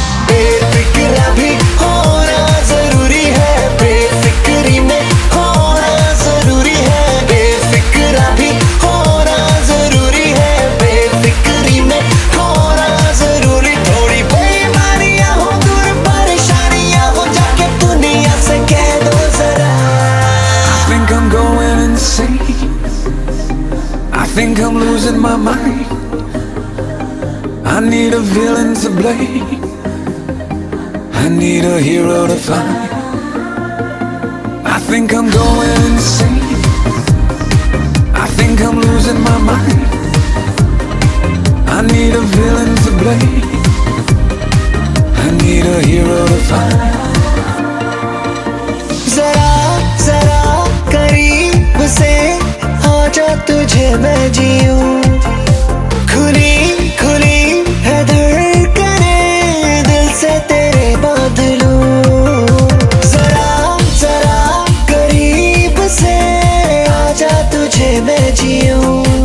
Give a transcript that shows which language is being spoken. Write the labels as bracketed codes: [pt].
[hi] बेफिक्रा भी होना जरूरी है, बेफिक्री में होना जरूरी है। बेफिक्रा भी होना जरूरी है, बेफिक्री में होना जरूरी। थोड़ी बेईमानियाँ हो, दूर परेशानियाँ हो, जाके दुनिया से कह दो जरा। [en] I think I'm going insane, I think I'm losing my mind, I need a villain to blame, I need a hero to find. I think I'm going insane, I think I'm losing my mind, I need a villain to blame, I need a hero to find. [hi] जरा जरा करीब से आजा, तुझे मैं जीऊं। खुली खुली है धड़कनें, दिल से तेरे बांध लूं। जरा जरा करीब से आजा, तुझे मैं जीऊं।